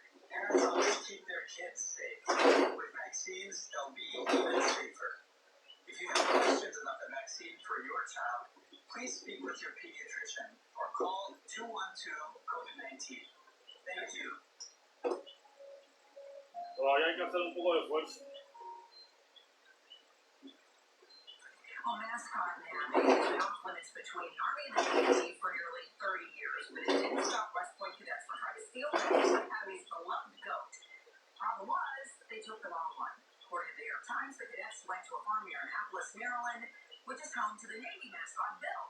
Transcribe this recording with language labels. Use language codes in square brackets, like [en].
[en] Parents always keep their kids safe. With vaccines, they'll be even safer. If you have questions about the vaccine for your child, please speak with your pediatrician or call 212-COVID-19. Thank you. [es] Todavía hay que hacer un poco de esfuerzo. [en] Well, mascot nabbing has been off limits between the Army and the Navy for nearly 30 years, but it didn't stop West Point cadets from trying to steal the Naval Academy's beloved goat. Problem was, they took the wrong one. According to the New York Times, the cadets went to a farm near Annapolis, Maryland, which is home to the Navy mascot Bill.